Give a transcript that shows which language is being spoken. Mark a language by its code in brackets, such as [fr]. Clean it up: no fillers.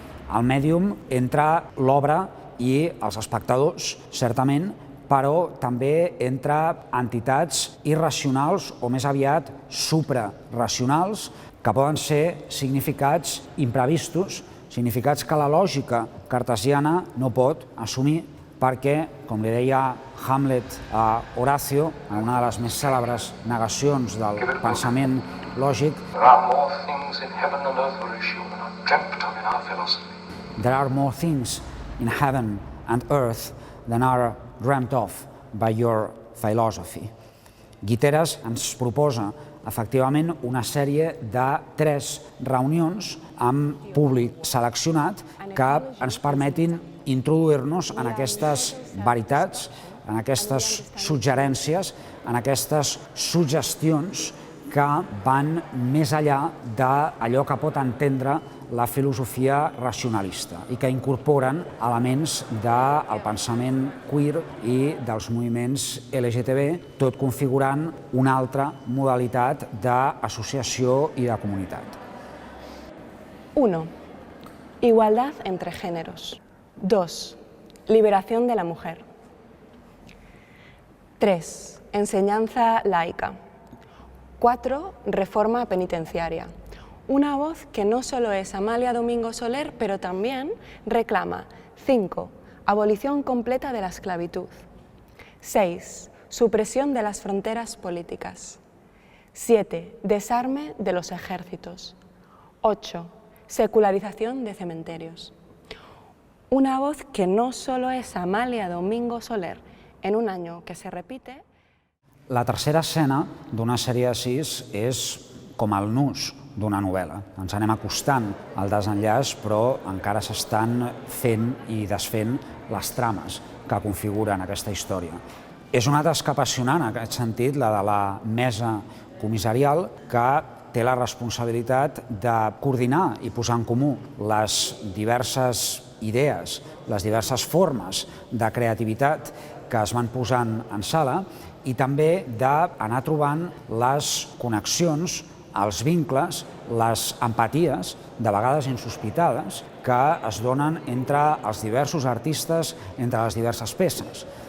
[ca] El mèdium entra l'obra i els espectadors, certament, però també entre entitats irracionals o més aviat supraracionals, que poden ser significats imprevistos, significats que la lògica cartesiana no pot assumir perquè, com li deia Hamlet a Horacio, en una de les més cèlebres negacions del pensament lògic, [en] There are more things in heaven and earth for which you are not dreamt of in our philosophy. There are more things in heaven and earth than are dreamt of by your philosophy. [ca] Guiteras ens proposa efectivament una sèrie de 3 reunions amb públic seleccionat que ens permetin introduir-nos en aquestes veritats, en aquestes suggerències, en aquestes suggestions que van més enllà d'allò que pot entendre la filosofia racionalista i que incorporen elements del pensament queer i dels moviments LGTB, tot configurant una altra modalitat d'associació i de comunitat. [es] 1. Igualdad entre géneros. 2. Liberación de la mujer. 3. Enseñanza laica. 4. Reforma penitenciaria. Una voz que no solo es Amalia Domingo Soler, pero también reclama 5. Abolición completa de la esclavitud. 6. Supresión de las fronteras políticas. 7. Desarme de los ejércitos. 8. Secularización de cementerios. Una voz que no solo es Amalia Domingo Soler en un año que se repite. [ca] La tercera escena d'una sèrie de 6 és com el nus d'una novel·la. Ens anem acostant al desenllaç, però encara s'estan fent i desfent les trames que configuren aquesta història. És una tasca apassionant, en aquest sentit, la de la mesa comissarial, que té la responsabilitat de coordinar i posar en comú les diverses idees, les diverses formes de creativitat que es van posant en sala i també d'anar trobant les connexions, els vincles, les empaties, de vegades insospitades, que es donen entre els diversos artistes, entre les diverses peces.